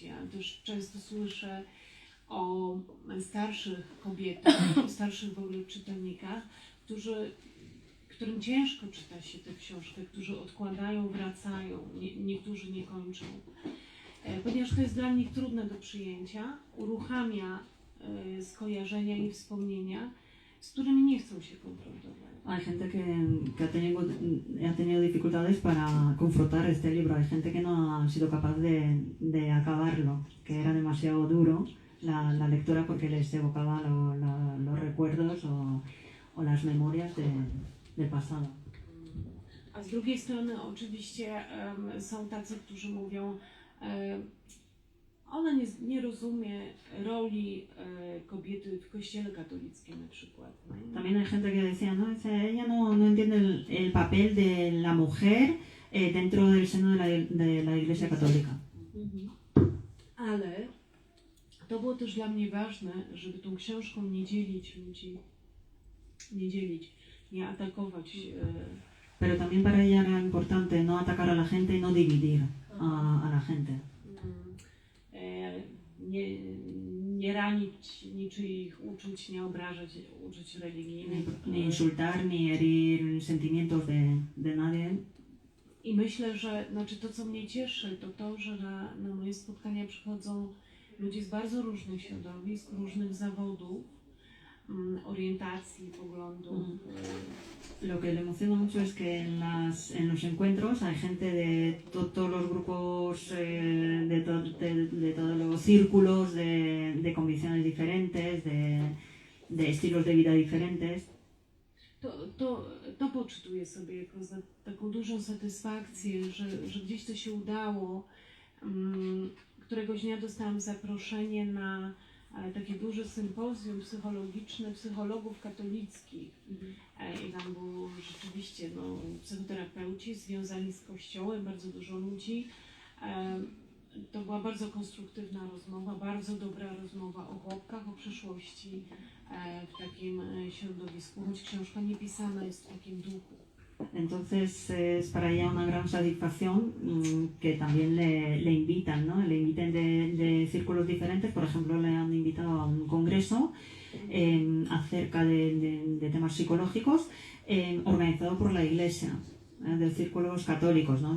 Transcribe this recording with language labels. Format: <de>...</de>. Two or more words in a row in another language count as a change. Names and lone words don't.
<pl>Ja też często słyszę o starszych kobietach, o starszych w ogóle czytelnikach, którym ciężko czyta się tę książkę, którzy odkładają, wracają, niektórzy nie kończą. Ponieważ to jest dla nich trudne do przyjęcia, uruchamia skojarzenia i wspomnienia, z którymi nie chcą się konfrontować.</pl> <es>Hay gente que ha tenido dificultades para confrontar este libro. Hay gente que no ha sido capaz de acabarlo, que era demasiado duro la lectura porque les evocaba los recuerdos o las memorias del pasado.</es> <pl>A z drugiej strony oczywiście są tacy, którzy mówią, ona nie rozumie roli kobiety w kościele katolickim na przykład.</pl> <es>También hay gente que decía, no, ella no entiende el papel de la mujer dentro del seno de la Iglesia Católica.</es> <pl>Ale to było też dla mnie ważne, żeby tą książką nie dzielić ludzi, nie atakować.</pl> <es>Pero también para ella era importante no atacar a la gente y no dividir a la gente.</es> <pl>Nie ranić niczyich uczuć, nie obrażać uczuć religijnych.</pl> <es>Ni insultar, ni herir sentimientos de nadie.</es> <pl>I myślę, że to co mnie cieszy, to że na moje spotkania przychodzą ludzie z bardzo różnych środowisk, różnych zawodów, orientacji, poglądów.</pl> <es>Lo que le emociona mucho es que en los encuentros hay gente de todos los grupos, de todos los círculos, de convicciones diferentes, de estilos de vida diferentes.</es> <pl>To poczytuję sobie jako za taką dużą satysfakcję, że gdzieś to się udało. Któregoś dnia dostałam zaproszenie na takie duże sympozjum psychologiczne psychologów katolickich. I tam było rzeczywiście psychoterapeuci związani z Kościołem, bardzo dużo ludzi. To była bardzo konstruktywna rozmowa, bardzo dobra rozmowa o chłopkach, o przeszłości w takim środowisku, choć książka nie pisana jest w takim duchu.</pl> <es>Entonces es para ella una gran satisfacción que también le invitan, ¿no? Le inviten de círculos diferentes. Por ejemplo, le han invitado a un congreso acerca de temas psicológicos organizado por la Iglesia, de círculos católicos, ¿no?</es>